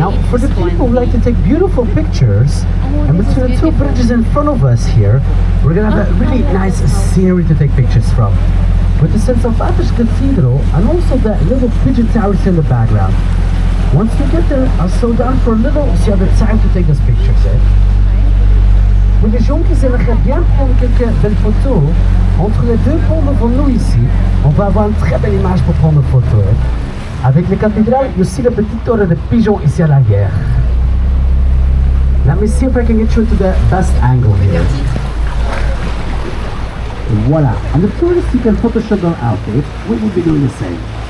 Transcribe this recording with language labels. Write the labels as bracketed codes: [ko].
[en] For the people who like to take beautiful pictures, and between the two bridges in front of us here, we're gonna have a really nice scenery to take pictures from. With the St. Salvator's Cathedral and also the little pigeon towers in the background. Once we get there, I'll slow down for a little so you have the time to take those pictures. [fr] Pour les gens qui aimeraient bien prendre quelques belles photos, entre les deux ponts devant nous ici, on va avoir une très belle image pour prendre une photo. Avec les cathédrales, il y a aussi le petit tour de pigeons ici à l'arrière. [en] Let me see if I can get you to the best angle here. Voila. And the tourists, you can Photoshop their outfit. We will be doing the same.